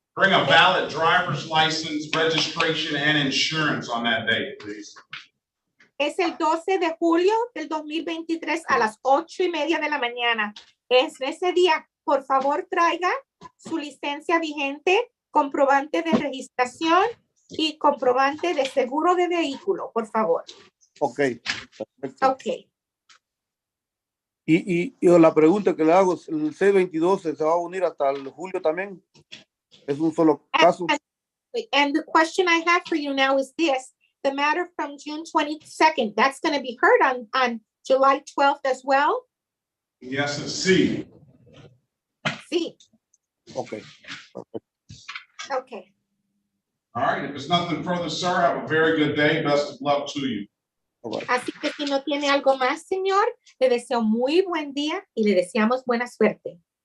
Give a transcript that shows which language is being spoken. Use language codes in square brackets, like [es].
[en] Bring a valid driver's license, registration, and insurance on that day, please. [es] Es el 12 de julio del 2023 a las 8:30 de la mañana. Es ese día, por favor, traiga su licencia vigente, comprobante de registración y comprobante de seguro de vehículo, por favor. [en] Ok. Ok. [es] Y la pregunta que le hago, ¿el 622 se va a unir hasta el julio también? ¿Es un solo caso? [en] And the question I have for you now is this: the matter from June 22nd, that's going to be heard on July 12th as well? Yes, it's C. [es] Sí. [en] Okay. Okay. All right, if there's nothing further, sir, have a very good day. Best of luck to you. [es] Así que si no tiene algo más, señor, le deseo muy buen día y le deseamos buena suerte.